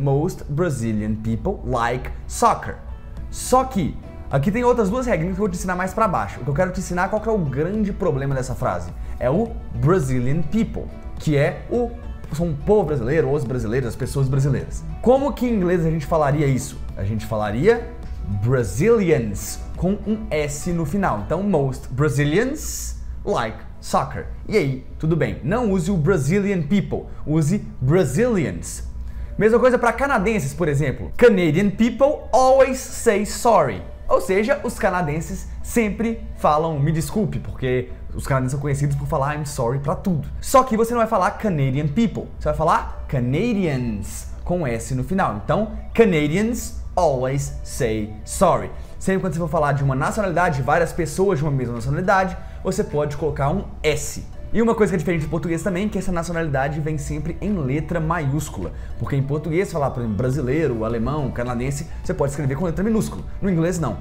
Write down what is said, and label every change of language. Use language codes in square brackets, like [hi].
[en] Most Brazilian people like soccer. [pt] Só que aqui tem outras duas regrinhas que eu vou te ensinar mais pra baixo. O que eu quero te ensinar qual que é o grande problema dessa frase. É o [en] Brazilian people, [pt] que é são o povo brasileiro, os brasileiros, as pessoas brasileiras. Como que em inglês a gente falaria isso? A gente falaria Brazilians, com um S no final. Então, [en] most Brazilians like soccer. [pt] E aí, tudo bem. Não use o [en] Brazilian people, [pt] use Brazilians. Mesma coisa para canadenses, por exemplo. [en] Canadian people always say sorry. [pt] Ou seja, os canadenses sempre falam me desculpe, porque os canadenses são conhecidos por falar [en] I'm sorry [pt] pra tudo. Só que você não vai falar [en] Canadian people, [pt] você vai falar Canadians com S no final. [en] Então, Canadians always say sorry. [pt] Sempre quando você for falar de uma nacionalidade, várias pessoas de uma mesma nacionalidade, você pode colocar um S. E uma coisa que é diferente do português também, que essa nacionalidade vem sempre em letra maiúscula. Porque em português, falar, por exemplo, brasileiro, alemão, canadense, você pode escrever com letra minúscula. No inglês, não.